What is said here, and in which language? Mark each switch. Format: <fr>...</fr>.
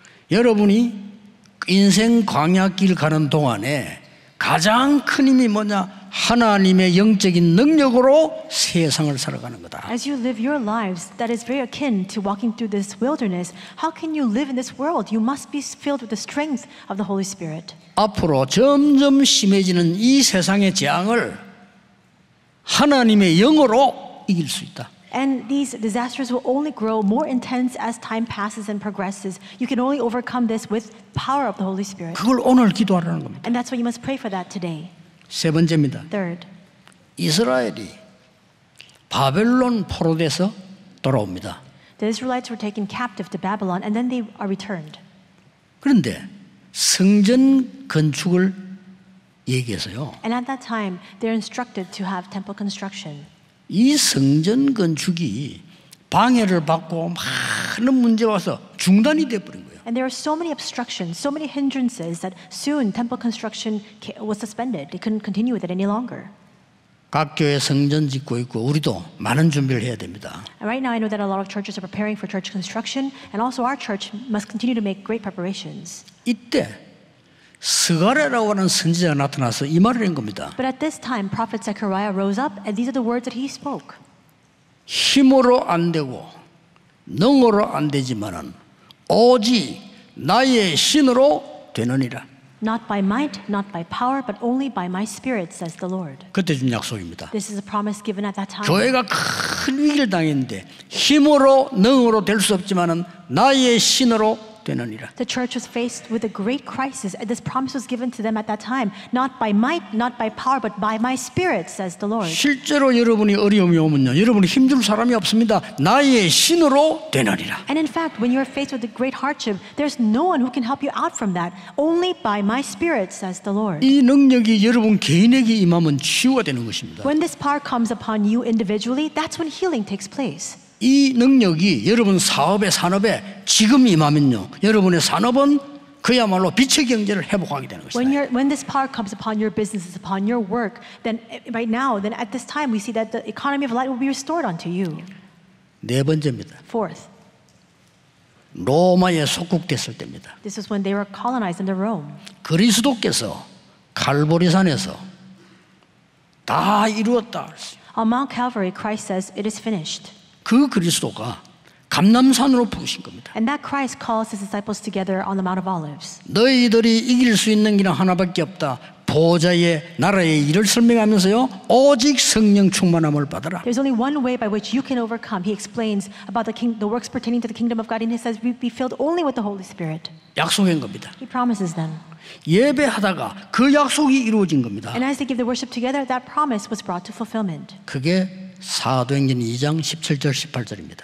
<ko>여러분이 인생 광야길 가는 동안에 가장 큰 힘이 뭐냐? 하나님의 영적인 능력으로 세상을 살아가는 거다.</ko> <en>As you live your lives, that is very akin to walking through this wilderness. How can you live in this world? You must be filled with the strength of the Holy Spirit.</en> <ko>앞으로 점점 심해지는 이 세상의 재앙을 하나님의 영으로 이길 수 있다.</ko> <en>And these disasters will only grow more intense as time passes and progresses. You can only overcome this with power of the Holy Spirit.</en> <ko>그걸 오늘 기도하라는 겁니다.</ko> <en>And that's why you must pray for that today.</en> <ko>세 번째입니다.</ko> <en>Third,</en> <ko>이스라엘이 바벨론 포로돼서 돌아옵니다.</ko> <en>the Israelites were taken captive to Babylon and then they are returned.</en> <ko>그런데 성전 건축을 얘기해서요.</ko> <en>And at that time, they're instructed to have temple construction.</en> <ko>이 성전 건축이 방해를 받고 많은 문제가 와서 중단이 돼버린 거예요.</ko> <en>And there are so many obstructions, so many hindrances that soon temple construction was suspended. They couldn't continue with it any longer.</en> <ko>각 교회 성전 짓고 있고 우리도 많은 준비를 해야 됩니다.</ko> <en>And right now I know that a lot of churches are preparing for church construction and also our church must continue to make great preparations.</en> <ko>이때 스가랴라고 하는 선지자가 나타나서 이 말을 한 겁니다.</ko> <en>But at this time prophet Zechariah rose up and these are the words that he spoke.</en> <ko>힘으로 안 되고 능으로 안 되지만은 오직 나의 신으로 되느니라.</ko> <en>Not by might, not by power, but only by my spirit, says the Lord.</en> <ko>그때 준 약속입니다.</ko> <en>This is a promise given at that time.</en> <ko>교회가 큰 위기를 당했는데 힘으로 능으로 될 수 없지만은 나의 신으로 되느니라.</ko> <en>The church was faced with a great crisis, and this promise was given to them at that time, not by might, not by power, but by my spirit, says the Lord.</en> <ko>실제로 여러분이 어려움이 오면요, 여러분이 힘줄 사람이 없습니다. 나의 신으로 되느니라.</ko> <en>And in fact, when you're faced with a great hardship, there's no one who can help you out from that. Only by my spirit, says the Lord.</en> <ko>이 능력이 여러분 개인에게 임하면 치유가 되는 것입니다.</ko> <en>When this power comes upon you individually, that's when healing takes place.</en> <ko>이 능력이 여러분 사업에 산업에 지금 임하면요, 여러분의 산업은 그야말로 빛의 경제를 회복하게 되는 것이다.</ko> <en>When this power comes upon your businesses, upon your work, then right now, then at this time, we see that the economy of light will be restored unto you.</en> <ko>네 번째입니다.</ko> <en>Fourth,</en> <ko>로마에 속국됐을 때입니다.</ko> <en>this is when they were colonized under Rome.</en> <ko>그리스도께서 칼보리산에서 다 이루었다.</ko> <en>On Mount Calvary, Christ says, "It is finished."</en> <ko>그 그리스도가 감람산으로 부르신 겁니다.</ko> <en>And that Christ calls his disciples together on the Mount of Olives.</en> <ko>너희들이 이길 수 있는 길은 하나밖에 없다. 보좌의 나라의 일을 설명하면서요, 오직 성령 충만함을 받아라.</ko> <en>There's only one way by which you can overcome. He explains about the works pertaining to the kingdom of God, and he says, "Be filled only with the Holy Spirit."</en> <ko>약속한 겁니다.</ko> <en>He promises them.</en> <ko>예배하다가 그 약속이 이루어진 겁니다.</ko> <en>And as they give the worship together, that promise was brought to fulfillment.</en> <ko>그게 사도행전 2장 17절 18절입니다.</ko>